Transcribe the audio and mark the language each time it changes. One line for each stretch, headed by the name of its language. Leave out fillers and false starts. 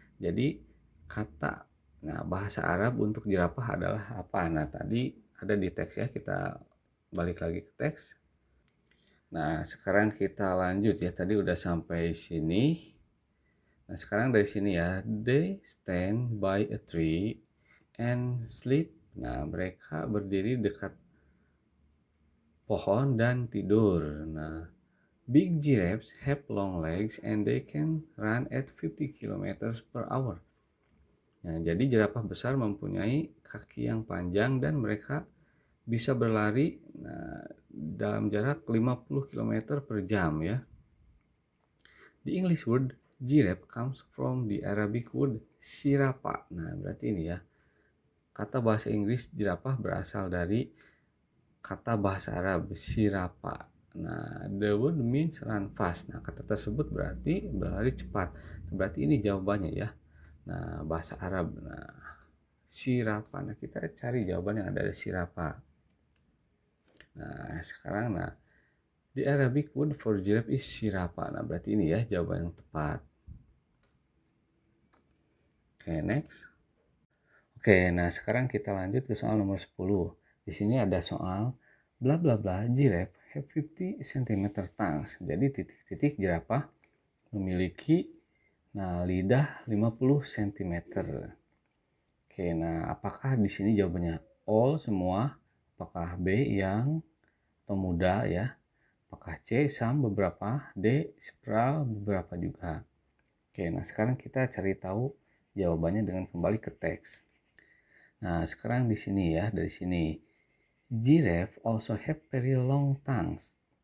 Indonesian: Jadi kata, nah bahasa Arab untuk jerapah adalah apa? Nah, tadi ada di teks ya, kita balik lagi ke teks. Nah, sekarang kita lanjut ya. Tadi udah sampai sini. Nah, sekarang dari sini ya.
English: They stand by a tree and sleep.
Indonesian: Nah, mereka berdiri dekat pohon dan tidur.
English: Nah, big giraffes have long legs and they can run at 50 kilometers per hour.
Indonesian: Nah, jadi jerapah besar mempunyai kaki yang panjang dan mereka bisa berlari dalam jarak 50 km per jam ya.
English: The English word giraffe comes from the Arabic word sirapa. Nah,
Indonesian: berarti ini ya. Kata bahasa Inggris jerapah berasal dari kata bahasa Arab sirapa.
English: Nah, the word means run fast.
Indonesian: Nah, kata tersebut berarti berlari cepat. Berarti ini jawabannya ya. Nah, bahasa Arab. Nah, sirapa. Nah, kita cari jawaban yang ada di sirapa. Nah, sekarang
English: the Arabic word for giraffe is sirapa.
Indonesian: Nah, berarti ini ya jawaban yang tepat. Oke, next. Oke, nah sekarang kita lanjut ke soal nomor 10. Di sini ada soal bla bla bla
English: giraffe have 50 cm tongues.
Indonesian: Jadi titik-titik jerapah memiliki lidah 50 cm. Oke, nah apakah di sini jawabannya all semua? Apakah B yang atau muda ya? Apakah C some beberapa? D several beberapa juga? Oke, nah sekarang kita cari tahu jawabannya dengan kembali ke teks. Nah, sekarang di sini ya, dari sini.
English: Giraffe also have very long tongues.